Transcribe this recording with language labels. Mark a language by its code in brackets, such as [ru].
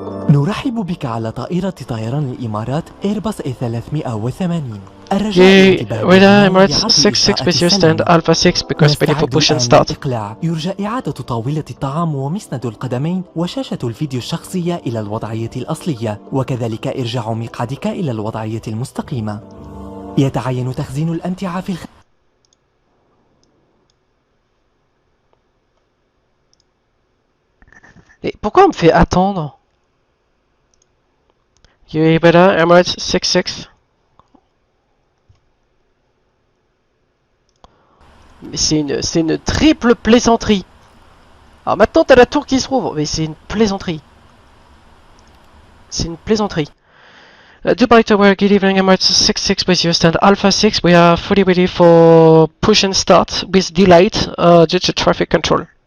[ar] نرحب بك على طائرة طيران الإمارات إيرباص A380. [en] Okay, radar Emirates 66 with you stand Alpha 6 because ready for push and start. [ar] يرجى إعادة طاولة الطعام ومسند القدمين وشاشة الفيديو الشخصية إلى الوضعية الأصلية، وكذلك إرجاع مقعدك إلى الوضعية المستقيمة. يتعين تخزين الأمتعة في [fr] Et pourquoi on me fait attendre? [en] Okay, radar Emirates 66. [fr] Mais c'est une triple plaisanterie. Alors maintenant t'as la tour qui se rouvre, mais c'est une plaisanterie. C'est une plaisanterie. [en] Dubai Tower, good evening, Emirates 66 with you, stand Alpha 6, we are fully ready for push and start with delayed due to traffic control.